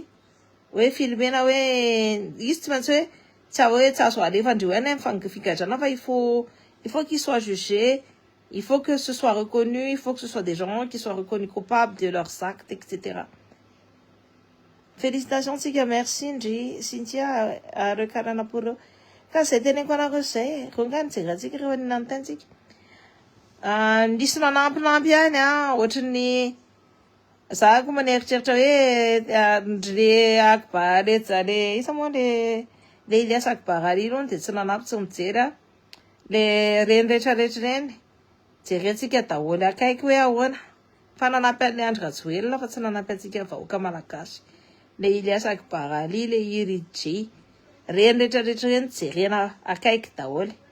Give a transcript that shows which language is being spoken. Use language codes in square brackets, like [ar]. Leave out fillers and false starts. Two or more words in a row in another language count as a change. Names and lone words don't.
[fr] Oui, filmer là, oui, il faut qu'ils soient jugés. Il faut que ce soit reconnu, il faut que ce soit des gens qui soient reconnus coupables de leurs actes, etc. Félicitations, Tika, merci, Cynthia, à Rekarana pour eux. Quand c'était une bonne recette, regarde, c'est gratuit, c'est une authentique. [mg] Nisy manampy any ohatrany za ko maneritra hoe ndre akbary le isa moa le Ilias Akbarary irony de tsy nanampy tsy mijery le reny rehetrarehetra reny jerentsika daholo akaiky hoe ahoana fa nanampy an'le Andry Rajoelina fa tsy nanampy antsika vahoaka malagasy le Ilias Akbarary le Iry J reny rehetrarehetra reny jerena akaiky daholo.